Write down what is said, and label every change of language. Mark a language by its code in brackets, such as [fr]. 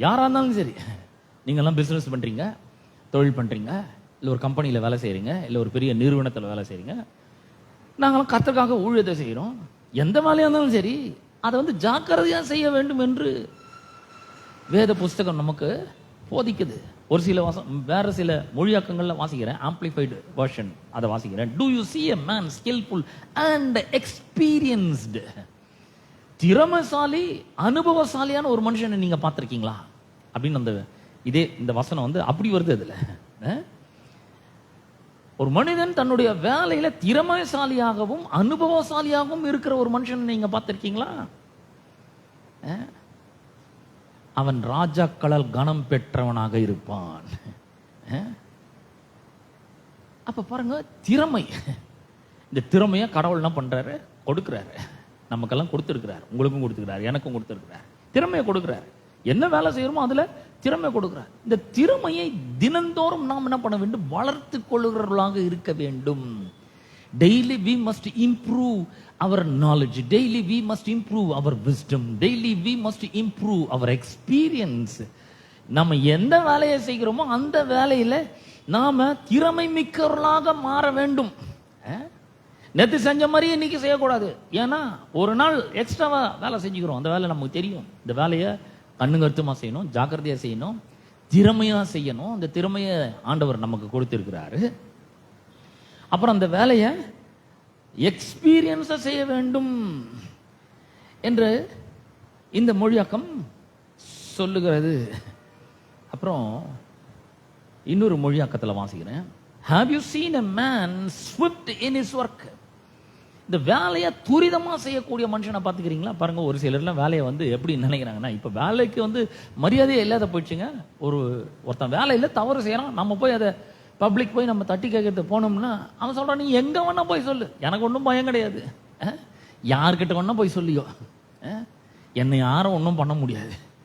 [ta] யாரா இருந்தாலும் சரி, நீங்க எல்லாம் பிசினஸ் பண்றீங்க, தொழில் பண்றீங்க, இல்ல ஒரு கம்பெனியில வேலை செய்யறீங்க, இல்ல ஒரு பெரிய நிறுவனத்துல வேலை செய்றீங்க, நாங்களாம் கர்த்தருக்காக ஊழியத்தை செய்யறோம். எந்த வேலையா இருந்தாலும் சரி, அதை ஜாக்கிரதையா செய்ய வேண்டும் என்று வேத புஸ்தகம் நமக்கு போதிக்குது. ஒரு சில வேற சில மொழியாக்கங்கள்ல வாசிக்கிறேன், ஆம்பிளிஃபைடு வெர்ஷன் அதை வாசிக்கிறேன். [en] Do you see a man skillful and experienced? [ta] திறமைசாலி அனுபவசாலியான ஒரு மனுஷனை நீங்க பார்த்திருக்கீங்களா அப்படின்னு அந்த இந்த வசனம் வந்து அப்படி வருது. அதுல ஒரு மனிதன் தன்னுடைய வேலையில திறமைசாலியாகவும் அனுபவசாலியாகவும் இருக்கிற ஒரு மனுஷனை நீங்க பார்த்திருக்கீங்களா? அவன் ராஜாக்களால் கனம் பெற்றவனாக இருப்பான். அப்ப பாருங்க, திறமை, இந்த திறமைய கடவுள் என்ன பண்றாரு? கொடுக்கிறாரு. நமக்கெல்லாம் கொடுத்திருக்கிறார், உங்களுக்கும் கொடுத்திருக்கிறார், எனக்கும் கொடுத்திருக்கிறார். திறமையை கொடுக்கிறார். என்ன வேலை செய்யறோமோ அதுல திறமை கொடுக்கிறார். இந்த திறமையை தினந்தோறும் நாம் என்ன பண்ண வேண்டும்? வளர்த்து கொள்ளுகிறவர்களாக இருக்க வேண்டும். [en] Daily we must improve our knowledge. Daily we must improve our wisdom. Daily we must improve our experience. [ta] நம்ம எந்த வேலையை செய்கிறோமோ அந்த வேலையில நாம திறமை மிக்கவர்களாக மாற வேண்டும். நேற்று செஞ்ச மாதிரி இன்னைக்கு செய்யக்கூடாது. ஏன்னா ஒரு நாள் எக்ஸ்ட்ராவா வேலை செஞ்சுக்கிறோம். அந்த வேலை நமக்கு தெரியும். இந்த வேலையை கண்ணுங்கருத்துமா செய்யணும், ஜாக்கிரதையா செய்யணும், திறமையா செய்யணும். அந்த திறமையை ஆண்டவர் நமக்கு கொடுத்திருக்கிறாரு. அப்புறம் அந்த வேலையை எக்ஸ்பீரியன்ஸா செய்ய வேண்டும் என்று இந்த மொழியாக்கம் சொல்லுகிறது. அப்புறம் இன்னொரு மொழியாக்கத்தில் வாசிக்கிறேன். [en] Have you seen a man swift in his work? [ta] இந்த வேலையை துரிதமா செய்யக்கூடிய மனுஷனை பார்த்துக்கிறீங்களா? பாருங்க, ஒரு சிலர்லாம் வேலையை வந்து எப்படி நினைக்கிறாங்கன்னா, இப்ப வேலைக்கு வந்து மரியாதையே இல்லாத போயிடுச்சுங்க. ஒருத்தன் வேலையில தவறு செய்யறான், நம்ம போய் அதை பப்ளிக் போய் நம்ம தட்டி கேட்கறது போனோம்னா அவன் சொல்றான், நீ எங்க வேணா போய் சொல்லு, எனக்கு ஒன்றும் பயம் கிடையாது, யார்கிட்ட வேணா போய் சொல்லியோ, என்னை யாரும் ஒன்றும் பண்ண முடியாது.